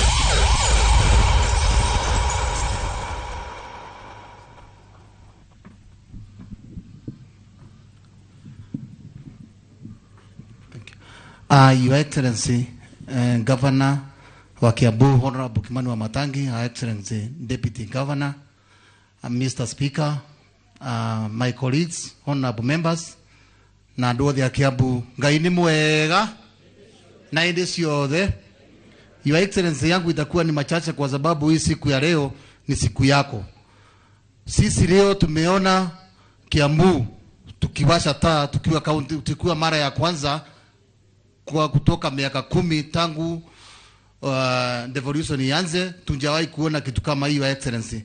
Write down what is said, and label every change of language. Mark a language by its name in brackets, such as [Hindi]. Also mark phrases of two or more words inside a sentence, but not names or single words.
[English] Your Excellency, Governor wa Kiambu, Honorable Kimani wa Matangi, Your Excellency, Deputy Governor, Mr. Speaker, my colleagues, honorable members, [Kikuyu] na andũ othe a Kiambu, Ngai nĩ mwega na hĩndĩ ciothe. [English] Your Excellency, [Swahili] yangu itakuwa ni machache kwa sababu hii siku ya leo ni siku yako. Sisi leo tumeona Kiambu tukiwasha taa tukiwa mara ya kwanza kwa kutoka miaka 10 tangu devolution ianze, tunjawahi kuona kitu kama hiyo, Excellency.